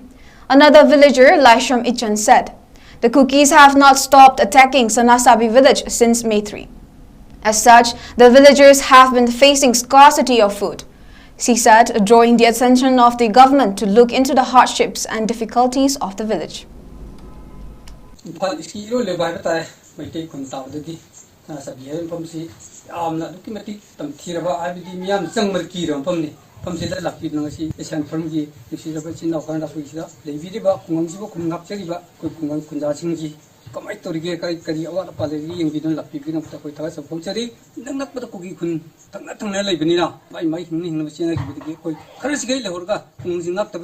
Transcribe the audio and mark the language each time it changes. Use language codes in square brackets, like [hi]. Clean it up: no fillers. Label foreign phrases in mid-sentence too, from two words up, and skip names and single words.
[en] Another villager, Laisham Ichan, said, the Kukis have not stopped attacking Sanasabi village since May 3. As such, the villagers have been facing scarcity of food. She said, drawing the attention of the government to look into the hardships and difficulties of the village. [mni] ꯐꯝꯁꯤꯗ ꯂꯥꯛꯄꯤꯗꯨꯅ ꯉꯁꯤ ꯑꯦꯁꯤꯌꯥꯟ ꯐꯣꯔꯝꯒꯤ ꯅꯨꯡꯁꯤꯔꯕ ꯏꯆꯤꯟ ꯏꯅꯥꯎ ꯈꯔ ꯂꯥꯛꯄꯤꯁꯤꯗ ꯂꯩꯕꯤꯔꯤꯕ ꯈꯨꯡꯒꯪꯁꯤꯕꯨ ꯈꯨꯟ ꯉꯥꯛꯆꯔꯤꯕ ꯑꯩꯈꯣꯏ ꯈꯨꯡꯒꯪ ꯈꯨꯟꯖꯥꯁꯤꯡꯒꯤ ꯀꯃꯥꯏꯅ ꯇꯧꯔꯤꯒꯦ ꯀꯔꯤ ꯑꯋꯥꯠ ꯑꯄꯥ ꯂꯩꯔꯤꯒꯦ ꯌꯦꯡꯕꯤꯗꯨꯅ ꯂꯥꯛꯄꯤꯕꯒꯤꯗꯃꯛꯇ ꯑꯩꯈꯣꯏ ꯊꯥꯒꯠꯆꯕ ꯐꯣꯡꯖꯔꯤ ꯅꯛꯅꯕꯗ ꯀꯨꯀꯤ ꯈꯨꯟ ꯊꯪꯅ ꯂꯩꯕꯅꯤꯅ ꯃꯥꯏ ꯍꯤꯡꯅꯕ ꯆꯦꯟꯅꯈꯤꯕꯗꯒꯤ ꯑꯩꯈꯣꯏ ꯈꯔꯁꯤꯒꯩ ꯂꯩꯍꯧꯔꯒ ꯈꯨꯡꯒꯪꯁꯤ ꯉꯥꯛꯇꯕ